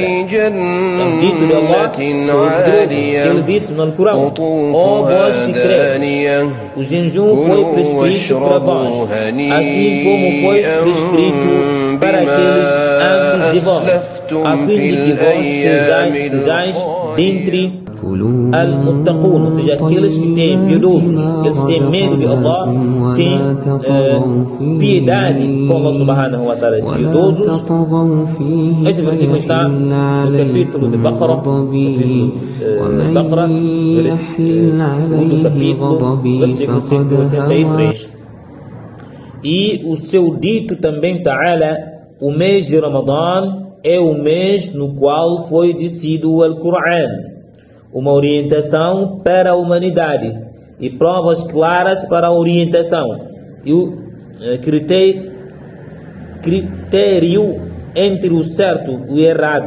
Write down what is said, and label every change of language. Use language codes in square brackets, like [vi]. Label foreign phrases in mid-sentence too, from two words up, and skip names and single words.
[pt] É um dito de Allah, Todo-Poderoso. Ele disse no Alcorão: ó vós que credes, o jejum foi prescrito para vós, assim como foi prescrito para aqueles antes de vós, a fim de que vós sejais dentre al-muttaqun, ou seja, aqueles que têm piedosos, aqueles que têm medo de Allah, têm piedade com Allah [ar] سبحانه وتعالى, [pt] piedosos. Este versículo está no capítulo de Baqarah, segundo capítulo, versículo 183. E o seu dito também, Ta'ala, o mês de Ramadã é o mês no qual foi descido o Alcorão, uma orientação para a humanidade e provas claras para a orientação, e o critério entre o certo e o errado.